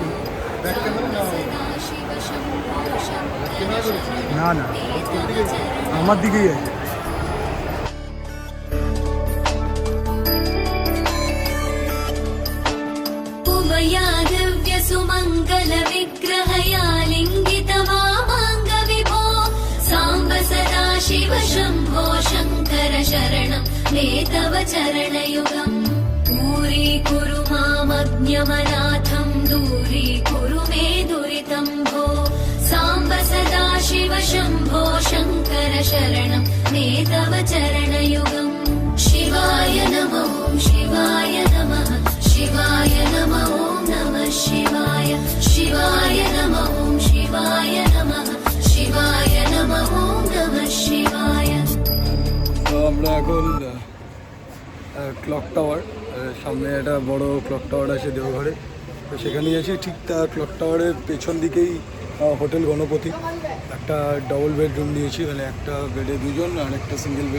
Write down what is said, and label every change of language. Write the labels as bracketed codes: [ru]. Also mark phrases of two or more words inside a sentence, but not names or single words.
[bn] না না, আমার দিকেই আছে। [sa] सुमंगल विग्रहया लिंगितवामांग विभो सांब सदा शिव शंभो शंकर शरणं मे तव चरणयुगम् दूरीकुरु मामज्ञमनाथं दूरीकुरु मे दुरितं भो सांब सदा शिव शंभो शंकर शरणं मे तव चरणयुगम् शिवाय नमः शिवाय नमः शिवाय नमः नमः शिवाय शिवाय नमः शिवाय नमः शिवाय नमः नमः शिवाय। [bn] তো আমরা এখন [en] clock tower, [bn] সামনে একটা বড় [en] clock tower [bn] আছে দেওঘরে, তো সেখানেই আছি। ঠিক তার [en] clock tower-er [bn] পেছন দিকেই হোটেল গণপতি। একটা [en] double bedroom [bn] নিয়েছি, মানে একটা বেডে দুজন আর একটা [en] single bed.